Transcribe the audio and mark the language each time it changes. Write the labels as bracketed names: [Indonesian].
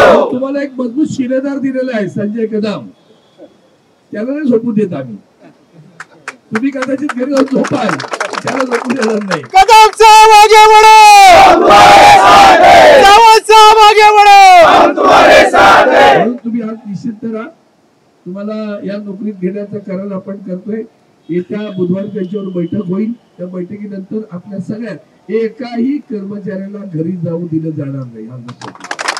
[Marathi] तुम्हाला एक मजबूत शिलेदार दिलेला आहे संजय कदम, त्याला नाही झोपू देत आम्ही. तुम्ही कदाचित घरी जाऊन झोपाल, त्याला झोपू देणार नाही. [Hindi] कदम साहब आगे बढ़ो, साहब आगे बढ़ो, हम तुम्हारे साथ हैं. [Marathi] म्हणून तुम्ही आज निश्चित राहा. तुम्हाला या नोकरीत घेण्याचं कारण आपण करतोय. येत्या बुधवारी त्यांच्यावर बैठक होईल. त्या बैठकीनंतर आपल्या सगळ्यात एकाही कर्मचाऱ्याला घरी जाऊ दिलं जाणार नाही. हा लक्षात ठेवा.